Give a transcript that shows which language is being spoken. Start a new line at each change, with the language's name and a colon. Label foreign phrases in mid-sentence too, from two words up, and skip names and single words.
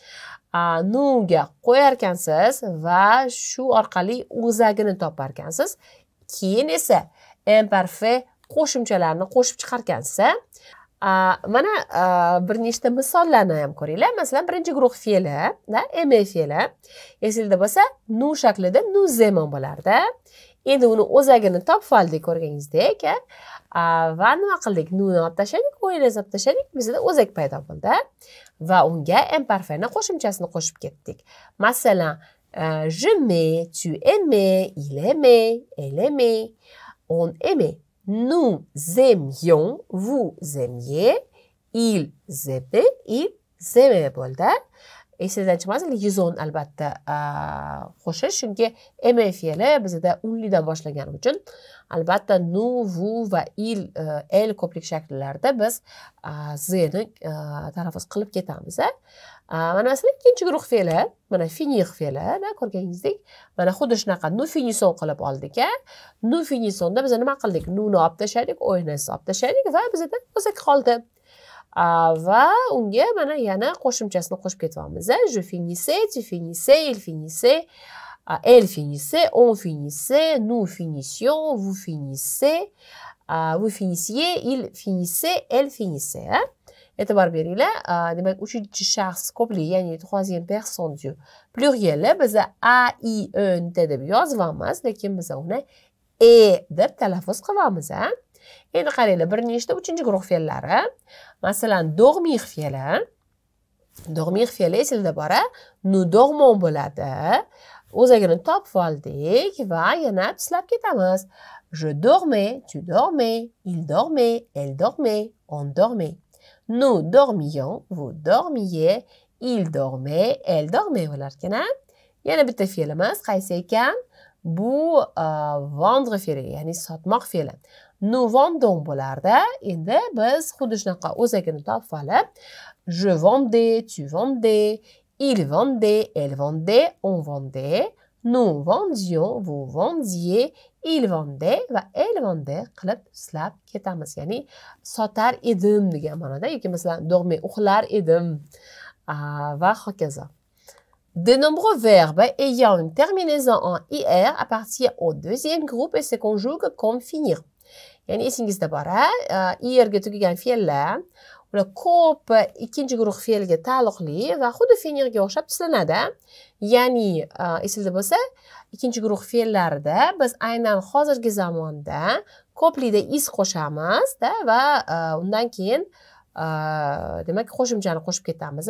Uzbek: Nuga qo'yarkansiz va shu orqali o'zagini toparkansiz. Keyin esa imparfait qo'shimchalarni qo'shib chiqarkansiz. Mana bir nechta misollarni ham ko'ringlar. Masalan, birinchi guruh fe'li, aimer fe'li. Esingizda bo'lsa, nu shaklida
French: nous aimons
Uzbek: bo'lardi. Endi uni o'zagini topib oldik ko'rganingizdek, va nima qildik? Nuni olib tashladik, o'yinni olib tashladik, bizda o'zak paydo bo'ldi va unga imparfaitni qo'shimchasini qo'shib ketdik. Masalan,
French: j'aimais, tu aimais, il aimait, elle aimait, on aimait. Nous aimions, vous aimiez, ils aimaient bo'ldi.
Uzbek: Esingizdan chiqmasin, yuzon albatta qo'shish, chunki aimer fe'li bizda unlidan boshlagani uchun albatta nous, vous va il, elle ko'plik shakllarida biz z'ni talaffuz qilib ketamiz. Mana masalan, ikkinchi guruh fe'li, mana finir fe'li, ko'rganingizdek, mana xuddi shunaqa
French: nous finissons
Uzbek: qilib oldik.
French: Nous finissonsda
Uzbek: biz nima qildik? Nuni olib tashladik, o'yinni olib tashladik va bizda o'zak qoldi. Va unga mana yana qo'shimchasini qo'shib ketyapmiz.
French: Je finissais, tu finissais, il finissait, elle finissait, on finissait, nous finissions, vous finissez, vous finissiez, il finissait, elle finissait.
Uzbek: E'tibor beringlar, demak uchinchi shaxs ko'plik, ya'ni
French: troisième personne du pluriel
Uzbek: biz a, i, n deb yozamiz, lekin biz uni e deb talaffuz qilamiz. Endi qaranglar, bir nechta uchinchi guruh fe'llari. Masalan, dormir fe'li. Dormir fe'li esingizda bor,
French: nous dormons
Uzbek: bo'ladi. O'zagini topib oldik va yana tuslab ketamiz.
French: Je dormais, tu dormais, il dormait, elle dormait, on dormait. Nous dormions, vous dormiez, il dormait, elle dormait bo'lar ekan.
Uzbek: Yana bitta fe'limiz qaysi ekan? Bu vendre fe'li, ya'ni sotmoq fe'li.
French: Nous vendons
Uzbek: bo'lardi. Endi biz xuddi shunaqa o'zagini topib olib,
French: je vendais, tu vendais, il vendait, elle vendait, on vendait, nous vendions, vous vendiez, il vendait va elle vendait
Uzbek: qilib tuslab ketamiz. Ya'ni sotar edim degan ma'noda, yoki masalan dormir, uxlar edim va hokazo.
French: De nombreux verbes ayant une terminaison en IR appartiennent au deuxième groupe et se conjuguent comme finir.
Uzbek: Yani esingizda bor, IRga tugagan fe'llar ular ko'p ikkinchi guruh fe'lga taalluqli va xuddi finirga o'xshab tuzlanadi. Ya'ni esingizda bo'lsa, ikkinchi guruh fe'llarida biz aynan hozirgi zamonda ko'plikda is qo'shamiz-da va undan keyin demak qo'shimchani qo'shib ketamiz.